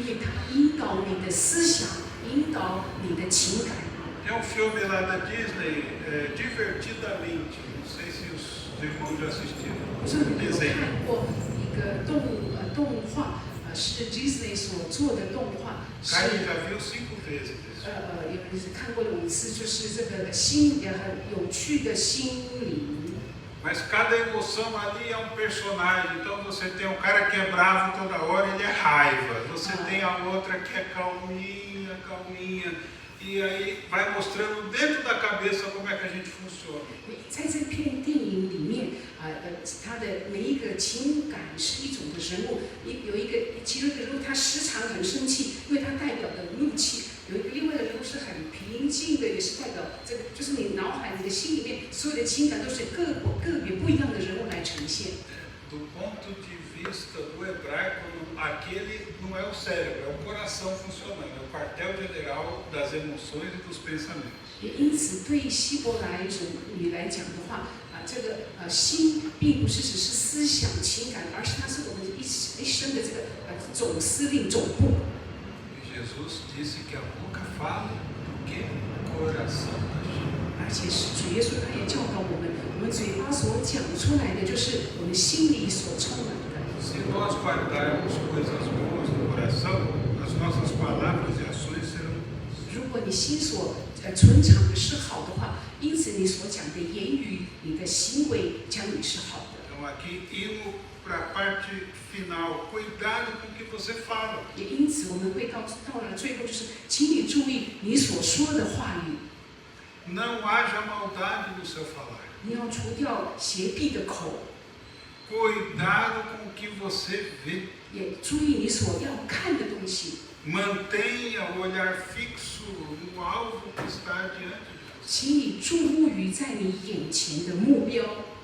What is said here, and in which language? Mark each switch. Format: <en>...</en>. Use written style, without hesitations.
<zh>因为它引导你的思想，引导你的情感。</zh> <pt>Tem filme lá da Disney, Divertidamente. Não sei se os irmãos já assistiram.</pt> <zh>我说你们有</zh> <pt>Desenho.</pt> <zh>看过一个动画，是 Disney 所做的动画，是</zh> <pt>Caio já viu 5 vezes isso.</pt> <zh>有看过5次，就是这个很有趣的心灵。</zh> <pt>Mas cada emoção ali é um personagem. Então você tem um cara que é bravo toda hora, ele é raiva. Você tem a outra que é calminha, calminha. E aí vai mostrando dentro da cabeça como é que a gente funciona.</pt> <zh>在这片电影里面，他的每一个情感是一种的人物，有一个其中一个人物他时常很生气，因为他代表的怒气；有一个另外的人物是很平静的，也是代表这个就是你脑海、你的心里面所有的情感都是个别不一样的人物来呈现。</zh> <pt>Do ponto de vista do hebraico, aquele não é o cérebro, é o coração funcionando, é o quartel-general das emoções e dos pensamentos.</pt> <zh>也因此，对希伯来语来讲的话，这个心并不是只是思想情感，而是它是我们一生的这个总司令总部。</zh> <pt>E Jesus disse que a boca fala do que o coração está cheio.</pt> <zh>而且是主耶稣他也教导我们嘴巴所讲出来的就是我们心里所充满的。</zh> <pt>Se nós guardarmos coisas boas no coração, as nossas palavras e ações serão boas.</pt> <zh>如果你心所存藏的是好的话，因此你所讲的言语、你的行为将你是好的。</zh> <pt>Então aqui indo para a parte final, cuidado com o que você fala.</pt> <zh>也因此我们会到了最后，就是请你注意你所说的话语。</zh> <pt>Não haja maldade no seu falar.</pt> <zh>你要除掉邪僻的口，</zh> <pt>Cuidado com o que você vê.</pt> <zh>也注意你所要看的东西。</zh> <pt>Mantenha o olhar fixo no alvo que está diante de você.</pt> <zh>请你注目于在你眼前的目标，</zh>